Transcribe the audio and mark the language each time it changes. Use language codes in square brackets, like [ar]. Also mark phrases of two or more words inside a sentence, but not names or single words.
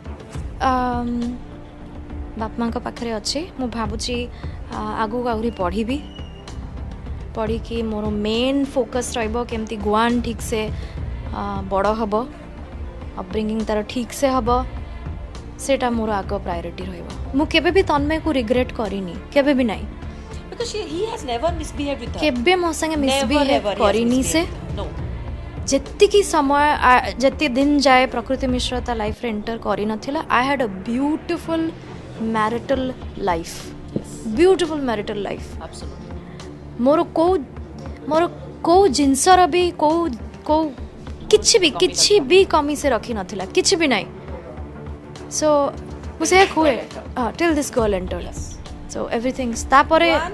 [or] ବାପା ମାଆଙ୍କ ପାଖରେ ଅଛି ମୁଁ ଭାବୁଛି ଆଗକୁ ଆହୁରି ପଢ଼ିକି ମୋର [en] main focus [or] ରହିବ କେମିତି ଗୁଆନ୍ ଠିକ୍ସେ ବଡ଼ ହେବ ଅପବ୍ରିଙ୍ଗିଂ ତାର ଠିକ୍ସେ ହେବ ସେଇଟା ମୋର ଆଗ ପ୍ରାୟୋରିଟି ରହିବ ମୁଁ କେବେ ବି ତନ୍ମୟକୁ ରିଗ୍ରେଟ୍ କରିନି କେବେ ବି ନାହିଁ [en] Because he has never misbehaved with her. [or] କେବେ ମୋ ସାଙ୍ଗେ ମିସବିହେଭ୍ କରିନି ସେ ଯେତିକି ସମୟ ଯେତେ ଦିନ ଯାଏ ପ୍ରକୃତି ମିଶ୍ର ତା ଲାଇଫ୍ରେ ଏଣ୍ଟର କରିନଥିଲା [en] I had a beautiful marital life [or] ମୋର କେଉଁ ଜିନିଷର ବି କେଉଁ କିଛି ବି କମି ସେ ରଖିନଥିଲା କିଛି ବି ନାହିଁ ସୋ ମୁଁ ସେୟା କୁହେ [en] till this girl entered so everythings [or] ତାପରେ